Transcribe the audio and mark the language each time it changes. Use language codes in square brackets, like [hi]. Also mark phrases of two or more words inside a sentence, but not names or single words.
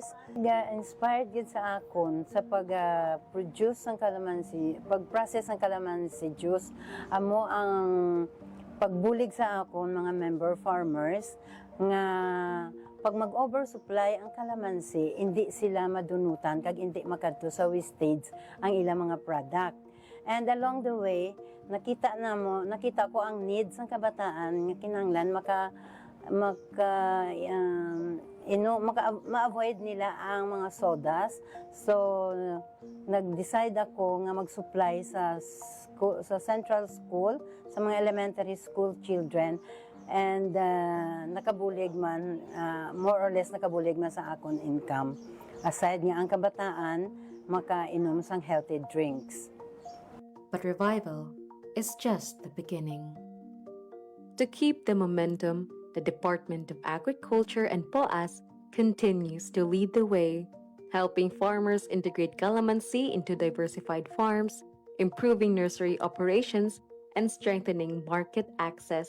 [hil] Inspired gid sa akon sa pag-produce ng kalamansi, pag-process ng kalamansi juice. Amo ang pagbulig sa akon mga [en] member farmers [hil] nga pag mag-oversupply ang kalamansi, hindi sila madunutan kag hindi makadto sa wastage ang ilang mga product. [en] And along the way, [hil] nakita ko ang needs ng kabataan nga kinahanglan ma-avoid nila ang mga sodas. So nag-decide ako nga mag-supply sa [en] central school, [hil] sa mga [en] elementary school children. [hil] And nakabulig man, [en] more or less [hil] nakabulig man sa akon income. Aside nga ang kabataan, makainom sang [en] healthy drinks. But revival is just the beginning. To keep the momentum, the Department of Agriculture and POAS continues to lead the way, helping farmers integrate calamansi into diversified farms, improving nursery operations, and strengthening market access.